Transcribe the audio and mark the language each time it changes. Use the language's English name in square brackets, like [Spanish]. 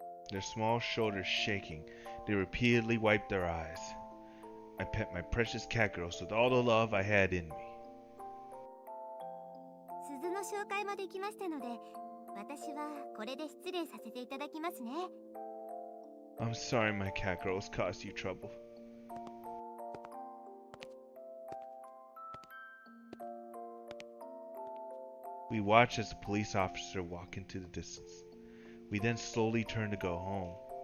[English] Their small shoulders shaking, they repeatedly wiped their eyes. I pet my precious cat girls with all the love I had in me. [Japanese] 鈴の紹介もできましたので、私はこれで失礼させていただきますね。 [English] I'm sorry my cat girls caused you trouble. We watched as the police officer walked into the distance. We then slowly turned to go home.